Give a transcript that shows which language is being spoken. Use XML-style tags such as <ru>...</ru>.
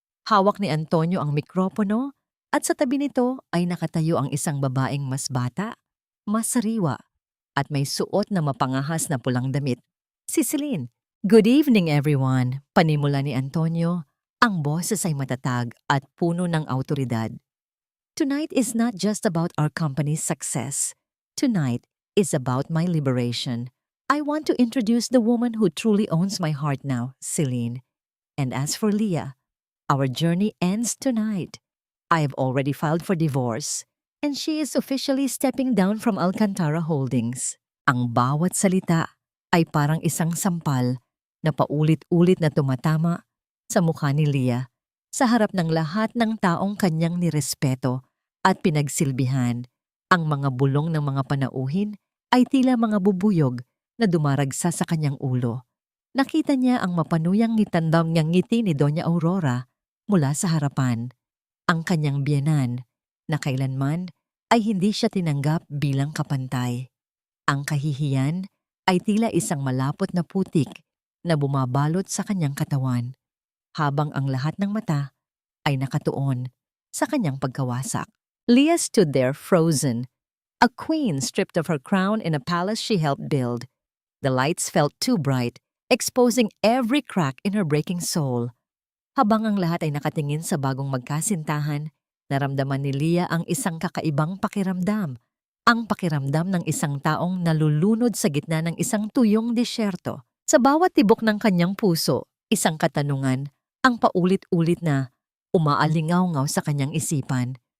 <tl>Hawak ni Antonio ang mikropono at sa tabi nito ay nakatayo ang isang babaeng mas bata, mas sariwa, at may suot na mapangahas na pulang damit. Si Celine.</tl> <en>Good evening everyone,</en> <tl>panimula ni Antonio. Ang boses ay matatag at puno ng awtoridad.</tl> <en>Tonight is not just about our company's success. Tonight is about my liberation. I want to introduce the woman who truly owns my heart now, Celine. And as for Lia, our journey ends tonight. I have already filed for divorce, and she is officially stepping down from Alcantara Holdings.</en> <tl>Ang bawat salita ay parang isang sampal na paulit-ulit na tumatama sa mukha ni Lia sa harap ng lahat ng taong kanyang nirespeto at pinagsilbihan. Ang mga bulong ng mga panauhin ay tila mga bubuyog na dumaragsa sa kanyang ulo. Nakita niya ang mapanuyang ngitandang ngiti ni Doña Aurora mula sa harapan. Ang kanyang biyenan na kailanman ay hindi siya tinanggap bilang kapantay. Ang kahihiyan ay tila isang malapot na putik na bumabalot sa kanyang katawan, habang ang lahat ng mata ay nakatuon sa kanyang pagkawasak.</tl> <en>Leah stood there frozen, a queen stripped of her crown in a palace she helped build. The lights felt too bright, exposing every crack in her breaking soul.</en> <tl>Habang ang lahat ay nakatingin sa bagong magkasintahan, naramdaman ni Leah ang isang kakaibang pakiramdam. Ang pakiramdam ng isang taong nalulunod sa gitna ng isang tuyong disyerto. Sa bawat tibok ng kanyang puso, isang katanungan, ang paulit-ulit na umaalingaw-ngaw sa kanyang isipan.</tl>